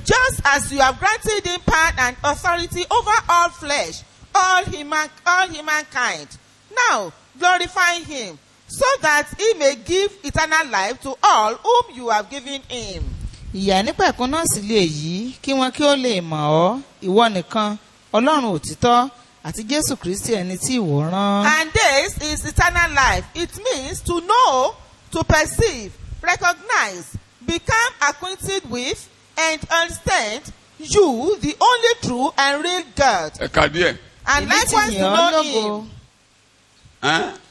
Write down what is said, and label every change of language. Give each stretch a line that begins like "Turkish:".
English: Just as you have granted him power and authority over all flesh, all humankind. Now glorify him, so that he may give eternal life to all whom you have given him.
Yoruba: Ìyà nípẹ̀kún náà sì lè yí kí wọn kí ó lè mọ̀ ọ́, ìwọ nìkan, Ọlọ́run òtítọ́, àti Jésù Kristi ẹni tí ìwọ rán.
English: And this is eternal life. It means to know, to perceive, recognize, become acquainted with, and understand you, the only true and real God.
Yoruba: Ẹ kà díẹ̀.
English: And likewise to know him.